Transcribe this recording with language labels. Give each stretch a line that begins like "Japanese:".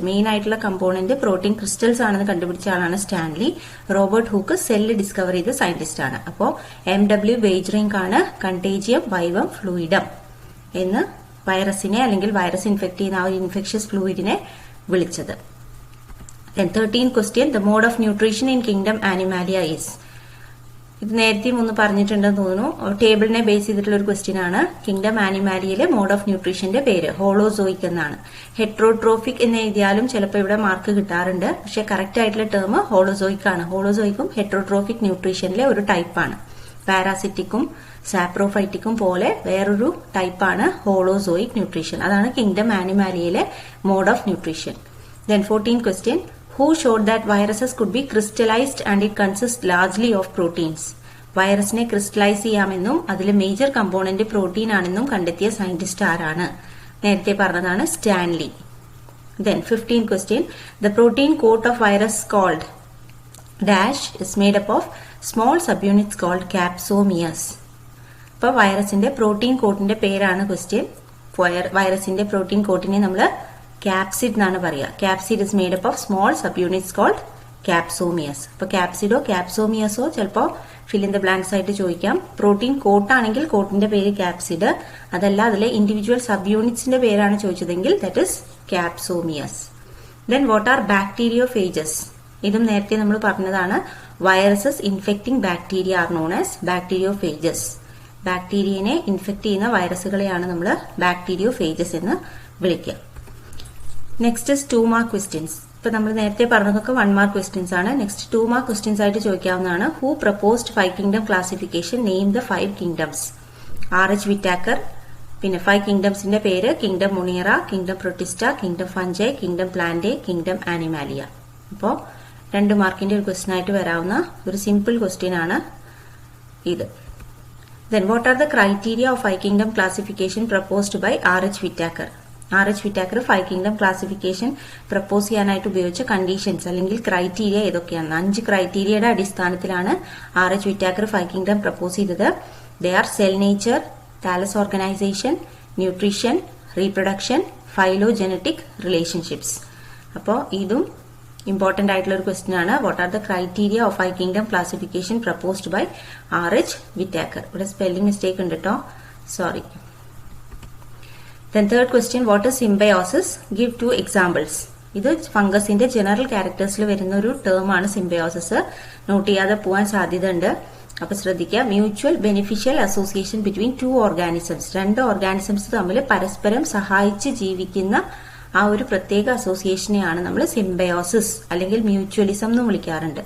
Malayalam: Main ആയിട്ടുള്ള component protein crystals ആണെന്ന് കണ്ടുപിടിച്ച ആളാണ് Stanley. Robert hook cell discover ചെയ്ത സയന്റിസ്റ്റ് ആണ്. അപ്പോ MW ബേജറിംഗ് ആണ് കണ്ടേജിയം വൈവം ഫ്ലൂയിഡം എന്ന് വൈറസിനെ അല്ലെങ്കിൽ വൈറസ് ഇൻഫെക്ട് ചെയ്യുന്ന ആ ഒരു ഇൻഫെക്ഷ്യസ് ഫ്ലൂയിഡിനെ വിളിച്ചത്.
English: 13th question, the mode of nutrition in kingdom animalia is.
Malayalam: ഇത് നേരത്തെയും ഒന്ന് പറഞ്ഞിട്ടുണ്ടെന്ന് തോന്നുന്നു. ടേബിളിനെ ബേസ് ചെയ്തിട്ടുള്ള ഒരു ക്വസ്റ്റ്യൻ ആണ്. കിങ്ഡം ആനിമാലിയയിലെ മോഡ് ഓഫ് ന്യൂട്രീഷന്റെ പേര് ഹോളോസോയിക് എന്നാണ്. ഹെട്രോട്രോഫിക് എന്ന് എഴുതിയാലും ചിലപ്പോൾ ഇവിടെ മാർക്ക് കിട്ടാറുണ്ട്. പക്ഷെ കറക്റ്റ് ആയിട്ടുള്ള ടേം ഹോളോസോയിക് ആണ്. ഹോളോസോയിക്കും ഹെട്രോട്രോഫിക് ന്യൂട്രീഷനിലെ ഒരു ടൈപ്പാണ്. പാരാസിറ്റിക്കും സാപ്രോഫൈറ്റിക്കും പോലെ വേറൊരു ടൈപ്പാണ് ഹോളോസോയിക് ന്യൂട്രീഷൻ. അതാണ് kingdom ആനിമാലിയയിലെ mode of nutrition.
English: Then 14th question, who showed that viruses could be crystallized and it consists largely of proteins.
Malayalam: വൈറസിനെ ക്രിസ്റ്റലൈസ് ചെയ്യാമെന്നും അതിലെ മേജർ കമ്പോണന്റ് പ്രോട്ടീൻ ആണെന്നും കണ്ടെത്തിയ സയന്റിസ്റ്റ് ആരാണ്? നേരത്തെ പറഞ്ഞതാണ് Stanley.
English: Then 15th question, the protein coat of virus called dash is made up of small subunits called capsomeres.
Malayalam: അപ്പോൾ വൈറസിന്റെ പ്രോട്ടീൻ കോട്ടിന്റെ പേരാണ് ക്വസ്റ്റ്യൻ. വൈറസിന്റെ പ്രോട്ടീൻ കോട്ടിനെ നമ്മൾ ക്യാപ്സിഡ് എന്നാണ് പറയുക.
English: Capsid is made up of small sub units called capsomeres.
Malayalam: അപ്പൊ ക്യാപ്സിഡോ ക്യാപ്സോമിയസോ ചിലപ്പോൾ fill in the blanks ആയിട്ട് ചോദിക്കാം. പ്രോട്ടീൻ കോട്ടാണെങ്കിൽ കോട്ടിന്റെ പേര് ക്യാപ്സിഡ്. അതല്ല അതിലെ ഇൻഡിവിജ്വൽ സബ് യൂണിറ്റ്സിന്റെ പേരാണ് ചോദിച്ചതെങ്കിൽ
English: That is capsomeres. Then what are bacteriophages?
Malayalam: ഇതും നേരത്തെ നമ്മൾ പറഞ്ഞതാണ്.
English: Viruses infecting bacteria are known as bacteriophages.
Malayalam: ബാക്ടീരിയനെ infect ചെയ്യുന്ന വൈറസുകളെയാണ് നമ്മൾ ബാക്ടീരിയോഫേജസ് എന്ന് വിളിക്കുക. Next 2 mark questions. ഇപ്പൊ നമ്മൾ നേരത്തെ പറഞ്ഞതൊക്കെ 1 മാർക്ക് ക്വസ്റ്റ്യൻസ് ആണ്. നെക്സ്റ്റ് 2 മാർക്ക് ക്വസ്റ്റ്യൻസ് ആയിട്ട് ചോദിക്കാവുന്നതാണ്.
English: Who proposed 5 kingdom classification? Name the 5 kingdoms.
Malayalam: RH Whittaker. പിന്നെ 5 കിങ്ഡംസിന്റെ പേര് kingdom മുണീറ, kingdom Protista, kingdom fungi, kingdom Plantae, kingdom Animalia. അപ്പോ 2 മാർക്കിന്റെ ഒരു ക്വസ്റ്റ്യൻ ആയിട്ട് വരാവുന്ന ഒരു സിമ്പിൾ ക്വസ്റ്റ്യൻ ആണ് ഇത്.
English: Then what are the criteria of 5 kingdom classification proposed by RH Whittaker?
Malayalam: RH Whittaker 5 kingdom classification propose ചെയ്യാനായിട്ട് ഉപയോഗിച്ച കണ്ടീഷൻസ് അല്ലെങ്കിൽ ക്രൈറ്റീരിയ ഏതൊക്കെയാണ്? 5 ക്രൈറ്റീരിയയുടെ അടിസ്ഥാനത്തിലാണ് RH Whittaker 5 kingdom പ്രപ്പോസ് ചെയ്തത്.
English: They are cell nature, thallus organization, nutrition, reproduction, phylogenetic relationships.
Malayalam: അപ്പോൾ ഇതും important ആയിട്ടുള്ള ഒരു ക്വസ്റ്റ്യൻ ആണ്.
English: What are the criteria of 5 kingdom classification proposed by RH Whittaker?
Malayalam: ഇവിടെ സ്പെല്ലിംഗ് മിസ്റ്റേക്ക് ഉണ്ട് കേട്ടോ, sorry.
English: Then third question, what is symbiosis? Give 2 examples.
Malayalam: ഇത് ഫംഗസിന്റെ general ക്യാരക്ടേഴ്സിൽ വരുന്ന ഒരു ടേം ആണ് സിംബയോസിസ്. നോട്ട് ചെയ്യാതെ പോവാൻ സാധ്യതയുണ്ട്. അപ്പൊ ശ്രദ്ധിക്കുക,
English: Mutual beneficial association between two organisms.
Malayalam: രണ്ട് ഓർഗാനിസംസ് തമ്മിൽ പരസ്പരം സഹായിച്ച് ജീവിക്കുന്ന ആ ഒരു പ്രത്യേക അസോസിയേഷനെയാണ് നമ്മൾ സിംബയോസിസ് അല്ലെങ്കിൽ മ്യൂച്വലിസം എന്ന് വിളിക്കാറുണ്ട്.